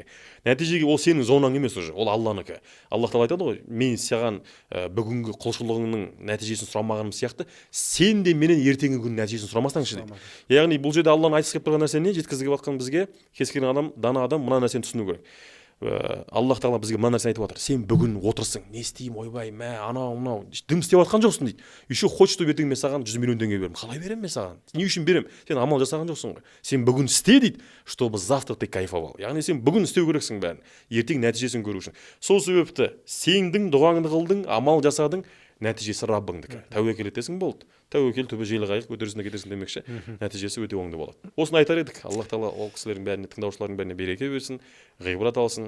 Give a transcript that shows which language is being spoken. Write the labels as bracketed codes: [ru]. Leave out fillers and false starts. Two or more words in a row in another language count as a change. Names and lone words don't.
[kk] Нәтижеге ол сенің зонаң емес уже, ол Алланыкі. Аллах тағала айтады ғой, мен саған бүгінгі құлшылығыңның нәтижесін сұрамағаным сияқты, сен де менен ертеңгі күн нәтижесін сұрамасаңшы дейді. Яғни бұл жерде Алланың айтқысы келіп тұрған нәрсе не? Жеткізіп жатқан бізге кез келген адам, дана адам мына нәрсені түсіну керек. Аллах тағала бізге мына нәрсені айтып жатыр. Сен бүгін отырсың, не істеймін, ойбай, анау, дым істеп жатқан жоқсың дейді. [ru] Еще хочешь, чтобы [kk] ертең мен саған 100 миллион теңге беремін. Қалай беремін мен саған? Не үшін беремін? Сен амал жасаған жоқсың ғой. Сен бүгін істе дейді, [ru] чтобы завтра ты кайфовал. [kk] Яғни сен бүгін істеу керексің бәрін, ертең нәтижесін көру үшін. Сол себепті сендің, дұғаңды қылдың, амал жасадың, нәтижесі Раббыңдікі. Тәуекел етесің болды. Тәуекел түбі желі қайық, көтерісіне кетесің демекші. Нәтижесі өте оңды болады. Осыны айтар едік. Аллах тағала ол кісілердің бәріне, тыңдаушылардың бәріне береке берсін, ғибрат алсын.